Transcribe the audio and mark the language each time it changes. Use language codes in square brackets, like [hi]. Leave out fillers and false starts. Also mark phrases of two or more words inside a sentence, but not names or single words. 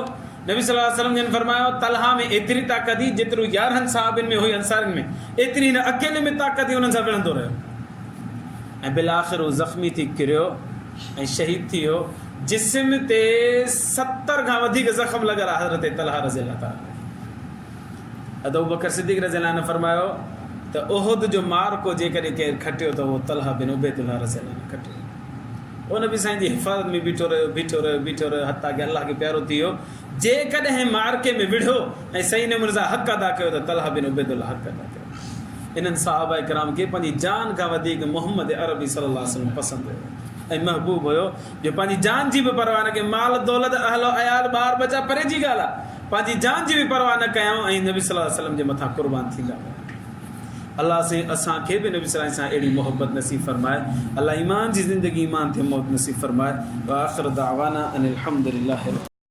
[sd] नबी [ar] صلى الله عليه وسلم [sd] जन फरमायो तलहा में एतिरी ताक़त हुई जेतिरो 11 साहिबनि में हुई अंसारनि में एतिरी हिन अकेले में ताक़त हुई हुननि सां विढ़ंदो रहियो ऐं बिल आख़िर उहो ज़ख़्मी थी किरियो ऐं शहीद थी वियो जिस्म ते 70 खां वधीक ज़ख़्म लॻल आहे हज़रत तलहा [ar] رضي الله تعالى [sd] अबू बकर सिद्दीक़ [ar] رضي الله عنه [sd] फरमायो त उहुद जो मार्को जेकॾहिं केरु खटियो त उहो तलहा बिन उबैदुल्लाह [ar] رضي الله عنه [sd] खटियो उन बि साईं जी हिफ़ाज़त में बीठो रहियो हथा की अलाह खे प्यारो थी वियो जेकॾहिं मार्के में विढ़ियो ऐं सही नमूने सां हक़ अदा कयो त तलहा बिन उबैदुल्लाह हक़ अदा कयो इन्हनि सहाबा किराम खे पंहिंजी जान खां वधीक मोहम्मद अरबी [ar] صلى الله عليه وسلم [sd] पसंदि हुयो ऐं महबूब हुयो जो पंहिंजी जान जी बि परवाह न कई माल दौलत अहलो अयाल ॿार बचा परे जी ॻाल्हि आहे पंहिंजी जान जी बि परवाह न कयूं ऐं नबी [ar] صلى الله عليه وسلم [sd] जे मथां कुर्बान थींदा हुआ अल्लाह से असांखे बि नबी [ar] صلى الله عليه وسلم [sd] सां अहिड़ी मोहब्बत नसीब फरमाए अल्लाह ईमान जी ज़िंदगी ईमान थे मौत नसीब फरमाए [ar] وآخر دعوانا أن الحمد لله